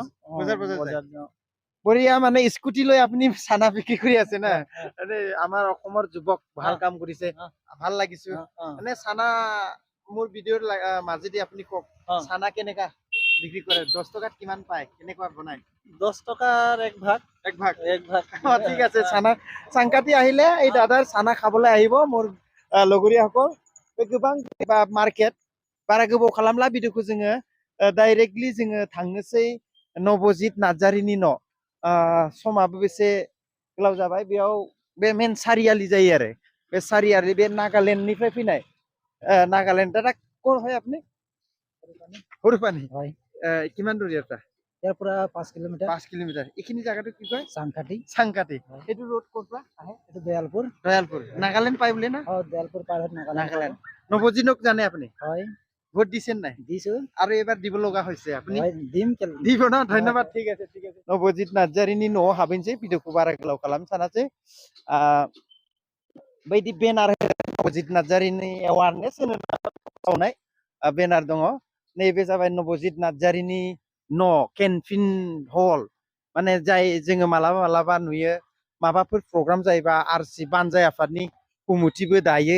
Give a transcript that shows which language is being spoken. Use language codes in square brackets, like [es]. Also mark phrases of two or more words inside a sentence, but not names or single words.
[as] বজাৰ যাওঁ বঢ়িয়া মানে স্কুটি লৈ আপুনি চানা বিক্ৰী কৰি আছে না আমাৰ অসমৰ যুৱক ভাল কাম কৰিছে ভাল লাগিছে মানে চানা মোৰ ভিডিঅ'ৰ মাজেদি আপুনি কওক চানা কেনেকা বিক্ৰী কৰে 10 টকাত কিমান পায় কেনেকুৱা বনায় 10 টকাৰ এক ভাগ ঠিক আছে চানা সংকাতি আহিলে এই দাদাৰ চানা খাবলৈ আহিব মোৰ লগৰীয়াসকল [brx] गोबां मार्केट बारा गोबाव खालामला भिडिअखौ जोङो डाइरेक्टलि जोङो थांनोसै नबजित नार्जारीनि न' समाबो बेसे गोलाव जाबाय बेयाव बे मेन सारियालि जायो आरो बे सारियालि बे नागालेण्डनिफ्राय फैनाय नागालेण्ड दादा [as] ক'ৰ হয় আপুনি সৰুপানী হয় কিমান দূৰ ইয়াৰ পৰা ইয়াৰ পৰা 5 কিলোমিটাৰ এইখিনি জায়গাটো কি কয় সংকাতি এইটো ৰোড ক'ৰ পৰা আহে এইটো দয়ালপুৰ নাগালেণ্ড পাই বুলি না দয়ালপুৰ পাৰ হয় নাগালেণ্ড নৱজিতক জানে আপুনি হয় [en] ভোট দিছেন [as] নাই? দিছো। আৰু এবাৰ দিব লগা হৈছে আপুনি? দিম দিব না? ধন্যবাদ। ঠিক আছে। [brx] নবজিত নাर्जारिनि न'आव हाबैनोसै, भिडिअखौ बारा गोलाव खालामनो सानासै। बायदि बेनार नबजित नार्जारिनि एवारनेस होनो सावनाय बेनार दङ। नैबे जाबाय नबजित नार्जारिनि न' [en] canteen hall, [brx] माने जाय जोङो मालाबा नुयो माबाफोर प्रग्राम जायोबा आरसि बानजाय आफादनि कमिटिबो दायो।